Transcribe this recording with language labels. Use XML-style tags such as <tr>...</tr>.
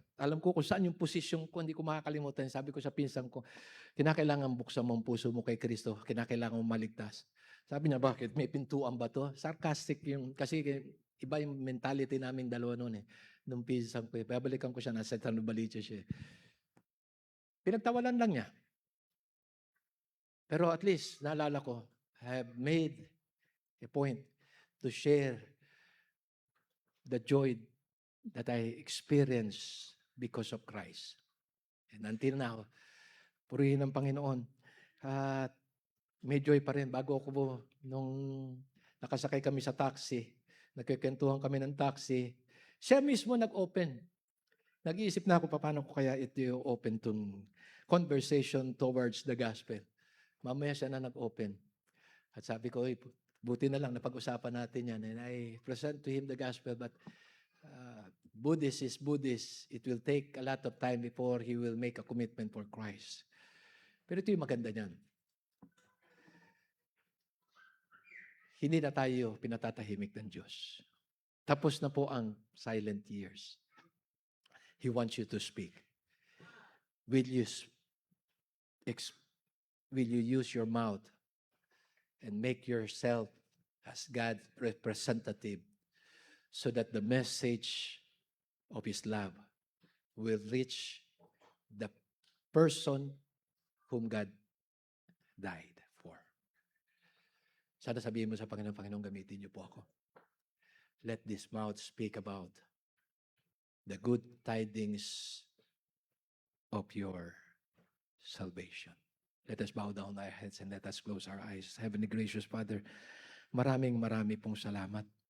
<tl>Alam ko kung saan yung posisyon ko, hindi ko makakalimutan. Sabi ko sa pinsang ko, kinakailangan buksan mo ang puso mo kay Kristo, kinakailangan mo maligtas. Sabi niya, bakit? May pintuan ba to? Sarcastic yung, kasi iba yung mentality namin dalawa noon eh. Nung pinsang ko, babalikan ko siya, nasa San Novaliches siya. Pinagtawalan lang niya. Pero at least, naalala ko,</tl> <en>I have made a point to share the joy that I experienced because of Christ. And until now,</en> <tl>purihin ng Panginoon. At may joy pa rin. Bago ako nung nakasakay kami sa taxi, nagkikwentuhan kami ng taxi, siya mismo nag-open. Nag-iisip na ako, paano ko kaya ito yung open tong conversation towards the gospel. Mamaya siya na nag-open. At sabi ko, buti na lang, napag-usapan natin yan.</tl> <en>And I present to him the gospel, but Buddhist is Buddhist. It will take a lot of time before he will make a commitment for Christ.</en> <tl>Pero ito yung maganda niyan. Hindi na tayo pinatatahimik ng Diyos. Tapos na po ang silent years.</tl> <en>He wants you to speak. Will you, will you use your mouth and make yourself as God's representative so that the message of His love will reach the person whom God died for.</en> <tl>Sana sabihin mo sa Panginoon, Panginoon, gamitin niyo po ako.</tl> <en>Let this mouth speak about the good tidings of your salvation. Let us bow down our heads and let us close our eyes. Heavenly gracious Father,</en> <tl>marami pong salamat.</tl>